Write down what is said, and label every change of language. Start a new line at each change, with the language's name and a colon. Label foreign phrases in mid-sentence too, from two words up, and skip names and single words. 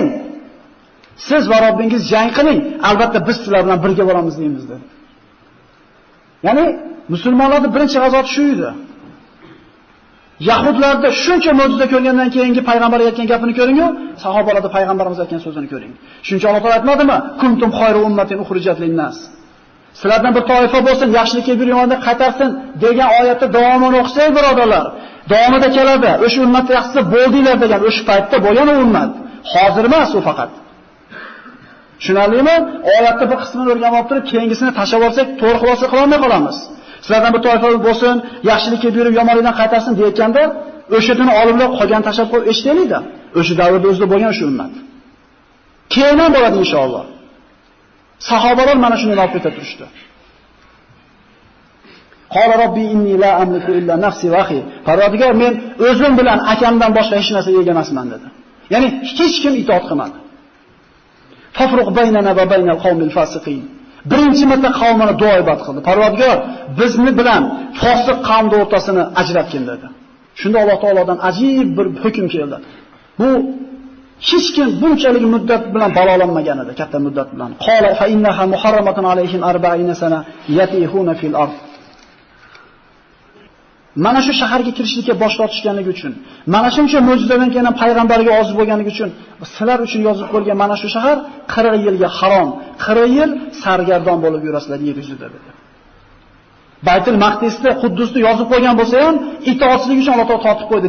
Uzbek: Siz va Robbingiz jang qiling, albatta biz sizlar bilan birga boramiz" deymiz dedi. Ya'ni musulmonlarning birinchi g'azoti shu edi. Yahudlarda shuncha mo'jiza ko'rgandan keyingi payg'ambar aytgan gapini ko'ring-ku, sahobalarda payg'ambarimiz aytgan so'zini ko'ring. Shuncha Alloh taolo aytmadimi?
Arabic: كنتم خير أمة أخرجت للناس.
Uzbek: Sizlardan bir toifa bo'lsin, yaxshilikka bir yomonda qaytarsin degan oyatda davomini o'qisak, birodarlar, davomida keladi. O'sha ummatni yaxshisi bo'ldinglar degan o'sha paytda bo'lgan ummat. Hozir emas u faqat. Tushunarlimi? Oyatda bir qismini o'rganib olib turib, keyingisini tashlab olsak, to'g'ri xulosa qila olmay qolamiz. Sizlardan bir toifa bo'lsin, yaxshilikka buyurib yomonlikdan qaytarsin deyotganda, o'shadan olimlar qolgan tashlab qo'yib eshitaylikda. O'sha davrda o'zida bo'lgan shu ummat. Keyin ham bo'ladi inshaalloh. Sahobalar mana shuni olib ketib turishdi.
Arabic: قال رب إني لا أملك إلا نفسي وأخي.
Uzbek: Parvardigor, men o'zim bilan akamdan boshqa hech narsa ega emasman dedi. Ya'ni hech kim itoat qilmadi.
Arabic: تفرق بيننا وبين القوم الفاسقين.
Uzbek: Birinchi marta qavmini duo ibodat qildi. Parvardigor, bizni bilan fosiq qavmning o'rtasini ajratgin dedi. Shunda Alloh taolodan ajib bir hukm keldi. Bu hech kim bunchalik muddat bilan balolanmagan edi, katta muddat bilan.
Arabic: قال فإنها محرمة عليهم 40 سنة يتيهون في الأرض.
Uzbek: Mana shu shaharga kirishlikka bosh tortishganligi uchun, mana shuncha mo'jizadan keyin payg'ambarga ozib bo'lganligi uchun sizlar uchun yozib qo'yilgan mana shu shahar 40 yilga harom, 40 yil sargardon bo'lib yurasizlar yer yuzida dedi. Baytul Maqdisda Quddusni yozib qo'ygan bo'lsa ham itoatsizlik uchun Alloh taolo tortib qo'ydi.